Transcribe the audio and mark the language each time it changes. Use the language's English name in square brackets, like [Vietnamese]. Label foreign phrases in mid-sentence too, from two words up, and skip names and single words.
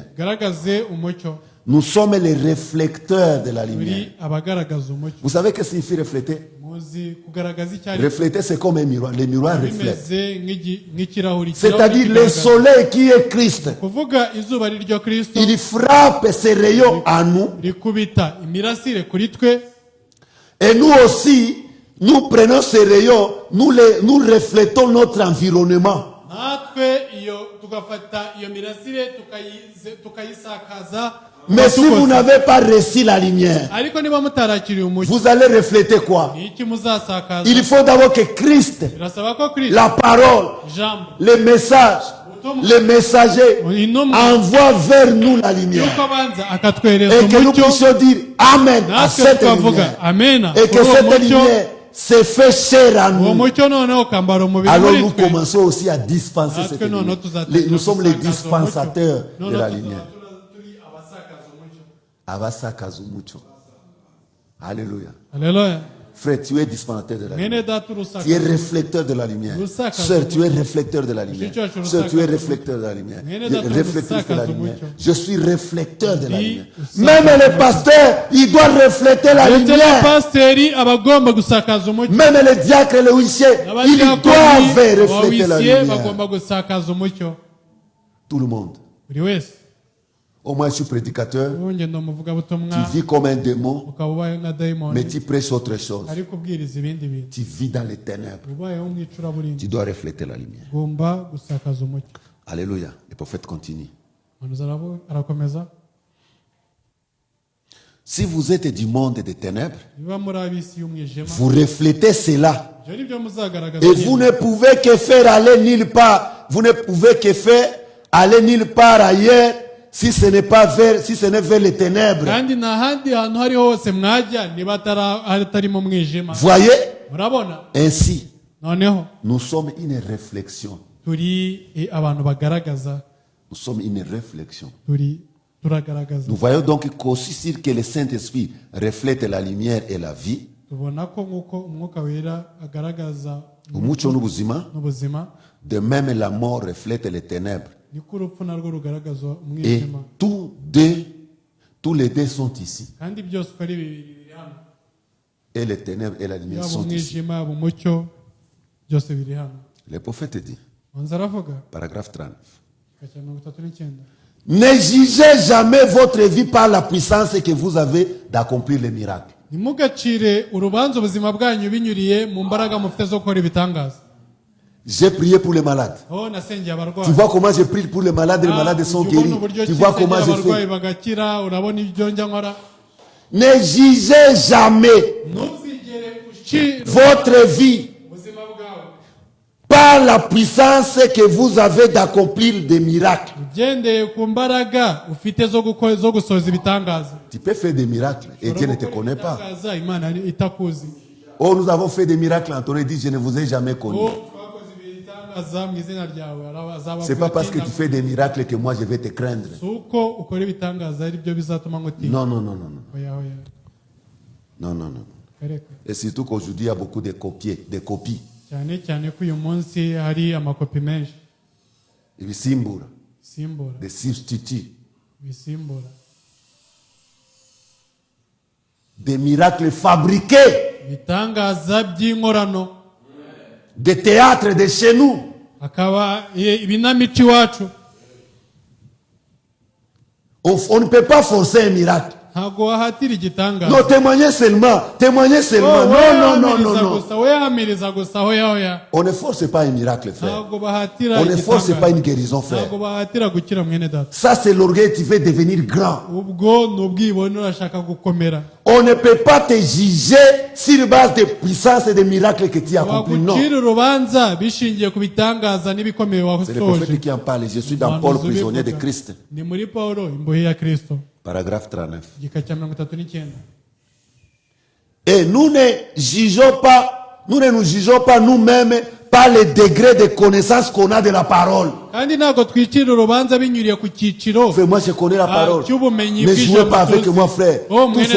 [Kinyarwanda] Garagaze umucyo. [French] Nous sommes les réflecteurs de la lumière. [Kinyarwanda] Turi abagaragaza umucyo. [French] Vous savez ce que signifie refléter? [Kinyarwanda] Muzi kugaragaza icyo ari cyo. [French] Refléter, c'est comme un miroir. Le miroir reflète. [Kinyarwanda] Bimeze nk'ikirahuri. [French] C'est-à-dire le [Kinyarwanda] kigaragaza. [French] soleil qui est Christ. [Kinyarwanda] Kuvuga izuba ari ryo Kristo, [French] Il frappe ses rayons à nous. [Kinyarwanda] rikubita imirasire kuri twe, [French] Et nous aussi, nous prenons ces rayons, nous reflétons notre environnement. [Kinyarwanda] natwe iyo tugafata iyo mirasire tukayisakaza. [French] Mais si vous n'avez pas reçu la lumière, [Kinyarwanda] Ariko niba mutarakiriye umucyo, [French] vous allez refléter quoi? [Kinyarwanda] ni iki muzasakaza? [French] Il faut d'abord que Christ, [Kinyarwanda] Birasaba ko Kristo, [French] la parole, [Kinyarwanda] ijambo, [French] le message, le messager [Kinyarwanda] intumwa, [French] envoie vers nous la lumière. [Kinyarwanda] yuko abanza akatwereza [French] Et que nous [Kinyarwanda] umucyo, [French] puissions dire Amen à [Kinyarwanda] natwe [French] cette [Kinyarwanda] tukavuga [French] lumière. [Kinyarwanda] amena [French] Et [Kinyarwanda] kuri [French] que [Kinyarwanda] uwo [French] cette [Kinyarwanda] mucyo. [French] lumière se fait chair à [Kinyarwanda] Uwo [French] nous. [Kinyarwanda] mucyo noneho ukambara umubiri [French] Alors [Kinyarwanda] muri [French] nous [Kinyarwanda] twe. [French] commençons aussi à dispenser [Kinyarwanda] Natwe [French] cette [Kinyarwanda] noneho [French] lumière. [Kinyarwanda] tuzatangira [French] Nous sommes les [Kinyarwanda] gusakaza [French] dispensateurs [Kinyarwanda] umucyo. [French] de [Kinyarwanda] Noneho [French] la [Kinyarwanda] tuzaba [French] lumière. [Kinyarwanda] turi abasakaza umucyo. Abasakaza umucyo. [French] Alléluia. [Kinyarwanda] Haleluya. [French] Frère, tu es dispensateur de la lumière. [Kinyarwanda] mwene data [French] Tu es [Kinyarwanda] urusakaza [French] réflecteur de la lumière. [Kinyarwanda] Rusakaza [French] Sœur, tu es réflecteur de la lumière. [Kinyarwanda] Mushiki wacu [French] Sœur, tu es [Kinyarwanda] rusakaza [French] réflecteur de la lumière. [Kinyarwanda] Mwene data [French] Réflectrice de la [Kinyarwanda] urusakaza [French] lumière. [Kinyarwanda] umucyo. [French] Je suis réflecteur de la [Kinyarwanda] Ndi [French] lumière. [Kinyarwanda] usakaza [French] Même les pasteurs, ils doivent refléter la [Kinyarwanda] ndetse [French] lumière. [Kinyarwanda] n'abapasiteri aba agomba gusakaza umucyo [French] Même les diacres et les huissiers, ils doivent refléter la [Kinyarwanda] abawisiye [French] lumière. [Kinyarwanda] bagomba gusakaza umucyo [French] Tout le monde. [Kinyarwanda] buri wese [French] Au moins, je suis prédicateur. [Kinyarwanda] ubu ngendo umuvugabutumwa [French] Tu vis comme un démon, [Kinyarwanda] ukaba ubayeho nka dayimoni [French] mais tu prêches autre chose. [Kinyarwanda] ari kubwiriza ibindi bintu [French] Tu vis dans les ténèbres. [Kinyarwanda] ubayeho mu icuraburindi [French] Tu dois refléter la lumière. [Kinyarwanda] ugomba gusakaza umucyo. [French] Alléluia. Le prophète continue. [Kinyarwanda] Umuhanuzi arakomeza [French] Si vous êtes du monde des ténèbres, [Kinyarwanda] niba muri ab'isi y'umwijima [French] vous reflétez cela. [Kinyarwanda] ibyo ni byo muzagaragaza [French] Et vous [Kinyarwanda] nyine. [French] ne pouvez que faire aller nulle part. Vous ne pouvez que faire aller nulle part ailleurs si ce n'est pas vers, si ce n'est vers les ténèbres. [Kinyarwanda] kandi nta handi hantu hari hose mwajya niba hatari mu mwijima. [French] Voyez? [Kinyarwanda] murabona [French] Ainsi, [Kinyarwanda] noneho [French] nous sommes une réflexion. [Kinyarwanda] turi abantu bagaragaza [French] Nous sommes une réflexion. [Kinyarwanda] turagaragaza. [French] Nous voyons donc qu'aussi sûr que le Saint-Esprit reflète la lumière et la vie, [Kinyarwanda] tubona ko nk'uko umwuka wera agaragaza umucyo n'ubuzima, n'ubuzima [French] de même la mort reflète les ténèbres. [Kinyarwanda] niko urupfu narwo rugaragaza [French] Et [Kinyarwanda] umwijima. [French] tous les deux sont ici. [Kinyarwanda] kandi byose uko ari bibiri biri hano, [French] Et les ténèbres et la lumière [Kinyarwanda] yaba [French] sont ici. [Kinyarwanda] umwijima yaba umucyo byose biri hano. [French] Le prophète dit, [Kinyarwanda] manzi aravuga [French] paragraphe 39. [Kinyarwanda] igika cya 39. [French] Ne jugez jamais votre vie par la puissance que vous avez d'accomplir les miracles. [Kinyarwanda] ntimugacire urubanza ubuzima bwanyu binyuriye mu mbaraga mufite zo gukora ibitangaza. [French] J'ai prié pour les malades. [Kinyarwanda] aho nasengeye [French] Tu [Kinyarwanda] abarwayi. [French] vois comment je prie pour les malades, les malades sont [Kinyarwanda] ujya ubona [French] guéris. [Kinyarwanda] uburyo [French] Tu vois comment [Kinyarwanda] nsengera [French] je [Kinyarwanda] abarwayi [French] fais. [Kinyarwanda] bagakira, urabona ibyo njya nkora. [French] Ne jugez jamais [Kinyarwanda] ntuzigere ucira [French] votre vie [Kinyarwanda] ubuzima bwawe [French] par la puissance que vous avez d'accomplir des miracles. [Kinyarwanda] ugendeye ku mbaraga ufite zo gusohoza ibitangaza. [French] Tu peux faire des miracles et Dieu ne te connaît pas. [Kinyarwanda] Ibitangaza Imana itakuzi. [French] Oh, nous avons fait des miracles, Antoine dit, je ne vous ai jamais connu. [Kinyarwanda] twakoze ibitangaza mu izina ryawe azaba. [French] C'est pas parce que tu fais des miracles que moi je vais te craindre. [Kinyarwanda] si uko ukora ibitangaza ari byo bizatuma ngutinya. [French] Non, non, non, non, non. [Kinyarwanda] oya oya [French] Non, non, non. [Kinyarwanda] kareka. [French] Et surtout qu'aujourd'hui, il y a beaucoup de copies. [Kinyarwanda] cyane cyane ko uyu munsi hari amakopi menshi Ibisimbura, bisimbura [French] des substituts, [Kinyarwanda] bisimbura [French] des miracles fabriqués, [Kinyarwanda] ibitangaza by'inkorano, [French] des théâtres de chez nous. [Kinyarwanda] hakaba ibinamico iwacu. [French] On ne peut pas forcer un miracle. [Kinyarwanda] ntabwo wahatira igitangaza. [French] Non, témoignez seulement. Témoignez seulement. Non, non, non, non, non. [Kinyarwanda] gusa wehamiriza gusa hoya hoya. [French] On ne force pas un miracle, frère. [Kinyarwanda] ntabwo bahatira [French] On ne force pas une [Kinyarwanda] igitangaza. [French] guérison, frère. [Kinyarwanda] ntabwo bahatira gukira mwene data. [French] Ça, c'est l'orgueil, tu veux devenir grand. [Kinyarwanda] ubwo ni ubwibone urashaka gukomera. [French] On ne peut pas te juger sur base de puissance et de miracles que tu as accomplis. Non. [Kinyarwanda] wagucira urubanza bishingiye ku bitangaza n'ibikomeye [French] C'est le prophète [Kinyarwanda] wasoje. [French] qui en parle. Je suis dans Paul, prisonnier de Christ. [Kinyarwanda] ni muri Pawulo imbohe ya Kristo. [French] Paragraphe 39. [Kinyarwanda] igika cya 39. [French] Et nous ne nous jugeons pas nous-mêmes par le degré de connaissance qu'on a de la parole. [Kinyarwanda] kandi ntabwo twicira urubanza binyuriye ku cyiciro [French] Frère, moi je connais la parole. [Kinyarwanda] cy'ubumenyi [French] Ne jouez pas avec [Kinyarwanda] tuzi. [French] moi, frère. Oh, Tous [Kinyarwanda] mwene [French] ces